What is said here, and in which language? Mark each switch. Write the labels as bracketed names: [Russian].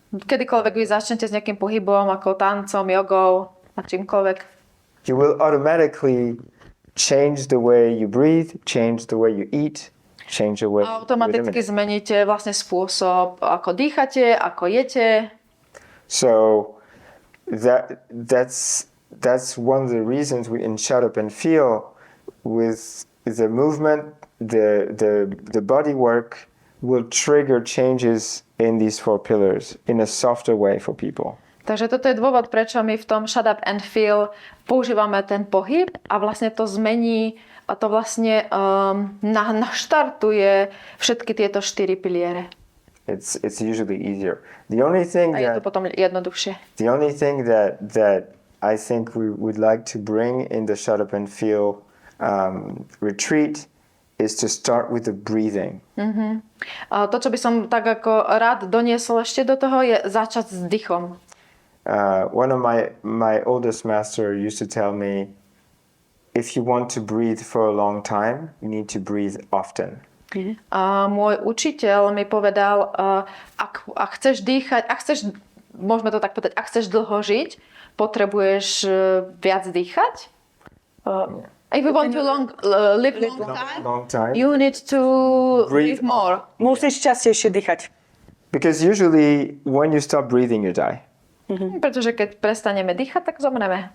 [Slovak] Kedykoľvek vy začnete s nejakým pohybom, ako tancom, jogou a čímkoľvek, [English] you will automatically change the way you breathe, change the way you eat, change the way you [Slovak] automaticky zmeníte vlastne spôsob, ako dýchate, ako jete. [English] So that's one of the reasons we in Shut Up and Feel with the movement, the body work will trigger changes in these 4 pillars in a softer way for people. [Slovak] Takže toto je dôvod, prečo my v tom Shut Up and Feel používame ten pohyb a vlastne to zmení a to vlastne naštartuje všetky tieto 4 piliere. [English] It's usually easier. The only thing [Slovak] A je to potom jednoduchšie. [English] that I think we would like to bring in the Shut Up and Feel retreat is to start with the breathing. [Slovak] A to, čo by som tak ako rád doniesol ešte do toho, je začať s dýchom. [English] One of my oldest master used to tell me, if you want to breathe for a long time, you need to breathe often. [Slovak] A môj učiteľ mi povedal, ak chceš dýchať, môžeme to tak povedať, ak chceš dlho žiť, potrebuješ viac dýchať. [English] If you want to live long time, you need to breathe more. [Slovak] Musíš častejšie dýchať. [English] Because usually when you stop breathing, you die. [Slovak] Pretože keď prestaneme dýchať, tak zomreme.